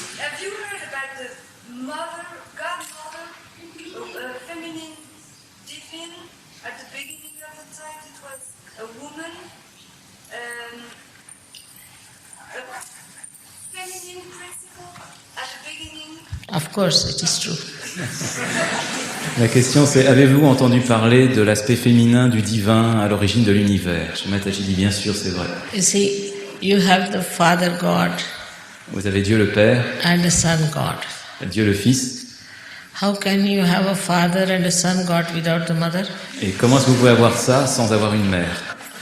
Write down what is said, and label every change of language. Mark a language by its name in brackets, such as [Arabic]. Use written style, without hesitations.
[English] Have you heard about the mother, godmother, feminine divine? At the beginning of the time, it was a woman, a feminine principle at the beginning. Of course, it is true. [French] La question c'est, avez-vous entendu parler de l'aspect féminin du divin à l'origine de l'univers? Shri Mataji dit bien sûr, c'est vrai. [English] You see, you have the Father God [French] Vous avez Dieu le Père, [English] and the Son God. [French] Dieu le Fils. [English] How can you have a father and a son God without the mother? [French] Et comment est-ce que vous pouvez avoir ça sans avoir une mère?